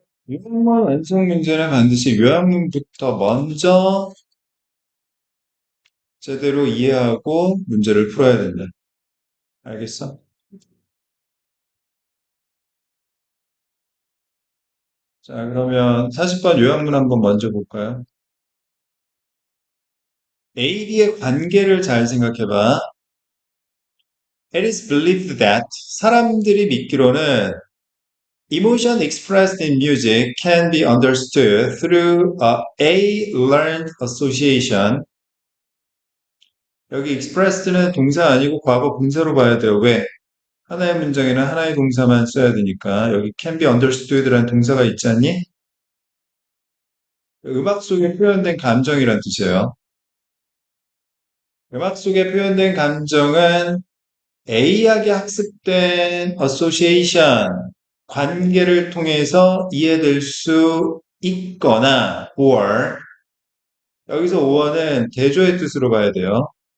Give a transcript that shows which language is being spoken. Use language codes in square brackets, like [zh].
[ko] 요약문 완성 문제는 반드시 요약문부터 먼저 제대로 이해하고 문제를 풀어야 된다. 알겠어? 자, 그러면 40번 요약문 한번 먼저 볼까요? A, B의 관계를 잘 생각해봐. [en] It is believed that [ko] 사람들이 믿기로는 [en] emotion expressed in music can be understood through a learned association. [ko] 여기 expressed는 동사 아니고 과거 분사로 봐야 돼요. 왜? 하나의 문장에는 하나의 동사만 써야 되니까 여기 can be understood라는 동사가 있지 않니? 음악 속에 표현된 감정이란 뜻이에요. 음악 속에 표현된 감정은 A하게 학습된 association, 관계를 통해서 이해될 수 있거나 or 여기서 or는 대조의 뜻으로 봐야 돼요.